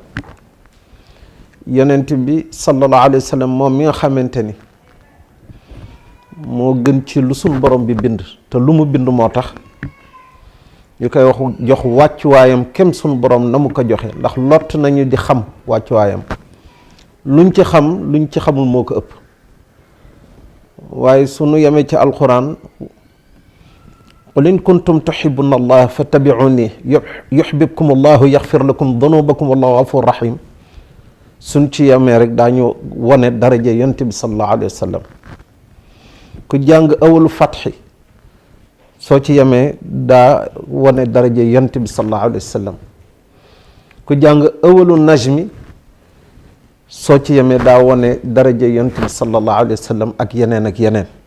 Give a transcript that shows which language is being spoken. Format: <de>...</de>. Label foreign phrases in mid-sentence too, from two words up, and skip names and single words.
<wo>yonent bi</wo> <ar>صلى الله عليه وسلم</ar> <wo>moom mi nga xamante ni moo gën ci lu sunu borom bi bind te lu mu bind moo tax ñu koy wax jox wàccuwaayam kem sunu borom na mu ko joxe, ndax lott nañu di xam wàccuwaayam. luñ ci xam luñ ci xamul moo ko ëpp. waaye sunu yemee ci</wo> <ar>القرآن قل إن كنتم تحبون الله فاتبعوني يحببكم الله يغفر لكم ذنوبكم والله غفور رحيم.</ar> <wo>suñ ci yemee rek daañu wone daraja yonent bi</wo> <ar>صلى الله عليه وسلم.</ar> <wo>ku jàng awalu fatxi soo ci yemee daa wane daraja yonent bi</wo> <ar>صلى الله عليه وسلم.</ar> <wo>ku jàng awalu najmi soo ci yemee daa wane daraja yonent bi</wo> <ar>صلى الله عليه وسلم</ar> <wo>ak yeneen ak yeneen.</wo>